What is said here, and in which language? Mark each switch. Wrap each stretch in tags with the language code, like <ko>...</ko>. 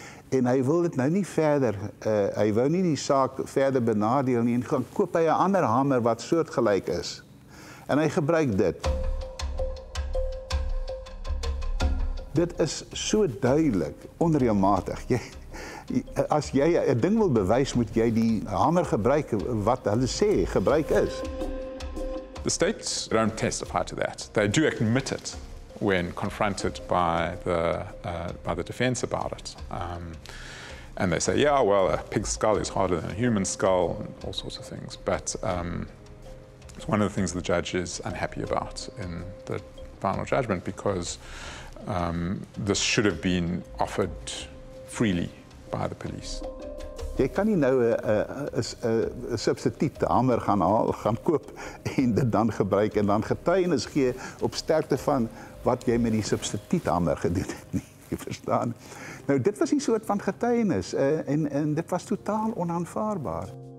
<af>En hy wil dit nou nie verder, hy wou nie die saak verder benadeel nie, en gaan koop hy 'n ander hamer wat soortgelyk is. En hy gebruik dit. Dit is so duidelik, onreëlmatig. As jy 'n ding wil bewys, moet jy die hamer gebruik wat hulle sê gebruik is.</af> <en>The states don't testify to that. They do admit it when confronted by the defense about it. And they say, yeah, well, a pig's skull is harder than a human skull, and all sorts of things. But it's one of the things the judge is unhappy about in the final judgment, because this should have been offered freely by the police.</en> <af>Jy kan nie nou 'n substituut hamer gaan koop en dit dan gebruik en dan getuienis gee op sterkte van wat jy met die substituut hamer gedoen het nie. Jy verstaan? Nou dit was 'n soort van getuienis en dit was totaal onaanvaarbaar.</af>